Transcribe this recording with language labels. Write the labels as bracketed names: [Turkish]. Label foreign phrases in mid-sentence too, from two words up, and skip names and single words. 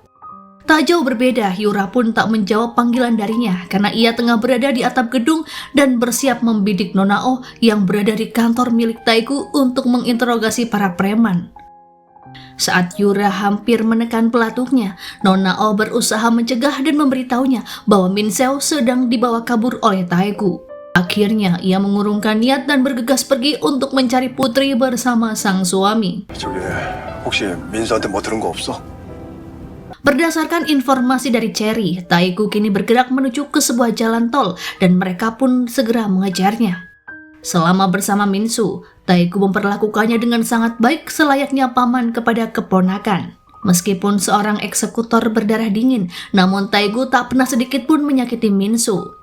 [Indonesian] Tak jauh berbeda, Yura pun tak menjawab panggilan darinya karena ia tengah berada di atap gedung dan bersiap membidik Nona Oh yang berada di kantor milik Taegu untuk menginterogasi para preman. Saat Yura hampir menekan pelatuknya, Nona Oh berusaha mencegah dan memberitahunya bahwa Min Seo sedang dibawa kabur oleh Taegu. Akhirnya ia mengurungkan niat dan bergegas pergi untuk mencari putri bersama sang suami. [Korean] 저기 혹시 민수한테 뭐 들은 거 없어? [Indonesian] Berdasarkan informasi dari Cherry, Taegu kini bergerak menuju ke sebuah jalan tol dan mereka pun segera mengejarnya. Selama bersama Minsu, Taegu memperlakukannya dengan sangat baik selayaknya paman kepada keponakan. Meskipun seorang eksekutor berdarah dingin, namun Taegu tak pernah sedikit pun menyakiti Minsu.